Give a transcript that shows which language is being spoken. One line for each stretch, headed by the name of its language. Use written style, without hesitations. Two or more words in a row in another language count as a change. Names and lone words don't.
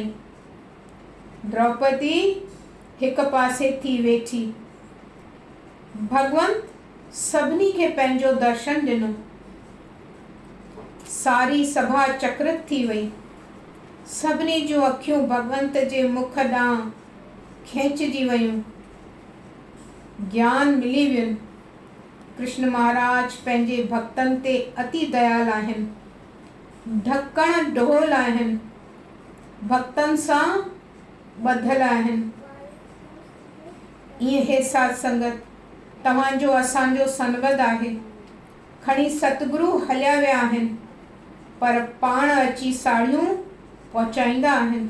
Sindhi: द्रौपदी हिक पासे थी वेठी। भगवंत सभिनी खे पंहिंजो दर्शन ॾिनो। सारी सभा चक्रित थी वई। सभिनी जूं अखियूं भगवंत जे मुख ॾांहुं खेंचजी वयूं। ज्ञान मिली वियुनि। कृष्ण महाराज पंहिंजे भक्तनि ते अति दयाल आहिनि। ढकण ढोल आहिनि। भक्तनि सां ॿधल आहिनि। ईअं हे साध संगत, तव्हांजो असांजो संबंध आहे। खणी सतगुरु हलिया विया आहिनि, पर पाण अची साड़ियूं पहुचाईंदा आहिनि।